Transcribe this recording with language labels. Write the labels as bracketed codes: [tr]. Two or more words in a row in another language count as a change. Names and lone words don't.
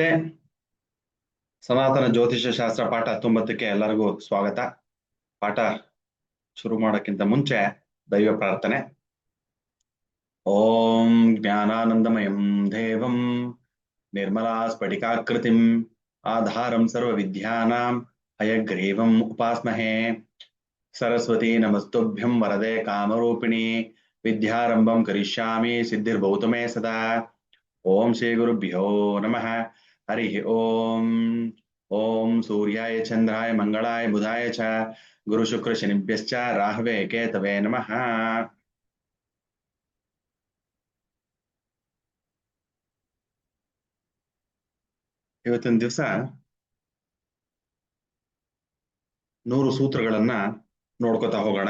[kn] ಸನಾತನ ಜ್ಯೋತಿಷ್ಯ ಶಾಸ್ತ್ರ ಪಾಠ 19ಕ್ಕೆ ಎಲ್ಲರಿಗೂ ಸ್ವಾಗತ. ಪಾಠ ಶುರು ಮಾಡೋಕ್ಕಿಂತ ಮುಂಚೆ ದೈವ ಪ್ರಾರ್ಥನೆ. [sa] ಓಂ ಜ್ಞಾನಾನಂದಮಯಂ ದೇವಂ ನಿರ್ಮಲಾ ಸ್ಫಟಿಕಾಕೃತಿಂ ಆಧಾರಂ ಸರ್ವ ವಿದ್ಯಾನಾಂ ಹಯಗ್ರೀವಂ ಉಪಾಸ್ಮಹೇ. ಸರಸ್ವತಿ ನಮಸ್ತುಭ್ಯಂ ವರದೆ ಕಾಮರೂಪಿಣಿ ವಿದ್ಯಾರಂಭಂ ಕರಿಷ್ಯಾಮಿ ಸಿದ್ಧಿರ್ಭವತು ಮೇ ಸದಾ. ಓಂ ಶ್ರೀ ಗುರುಭ್ಯೋ ನಮಃ. ಹರಿ ಓಂ. ಓಂ ಸೂರ್ಯಾಯ ಚಂದ್ರಾಯ ಮಂಗಳಾಯ ಬುಧಾಯ ಚ ಗುರು ಶುಕ್ರ ಶನಿಭ್ಯಶ್ಚ ರಾಹವೇ ಕೇತವೇ ನಮಃ. [kn] ಇವತ್ತಿನ ದಿವಸ 100 ಸೂತ್ರಗಳನ್ನ ನೋಡ್ಕೋತಾ ಹೋಗೋಣ.